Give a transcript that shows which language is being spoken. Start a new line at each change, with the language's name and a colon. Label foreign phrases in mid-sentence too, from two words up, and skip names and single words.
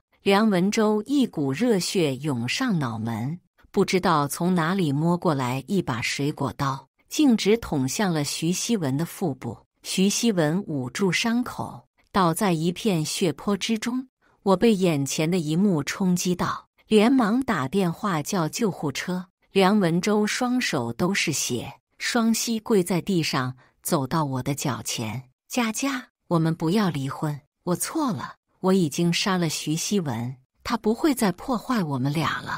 Chinese: 梁文周一股熱血湧上腦門，不知道從哪裡摸過來一把水果刀，徑直捅向了徐熙文的腹部。徐熙文捂住傷口，倒在一片血泊之中。我被眼前的一幕衝擊到，連忙打電話叫救護車。梁文周雙手都是血，雙膝跪在地上，走到我的腳前。佳佳，我們不要離婚，我錯了，我已經殺了徐熙文，他不會再破壞我們倆了。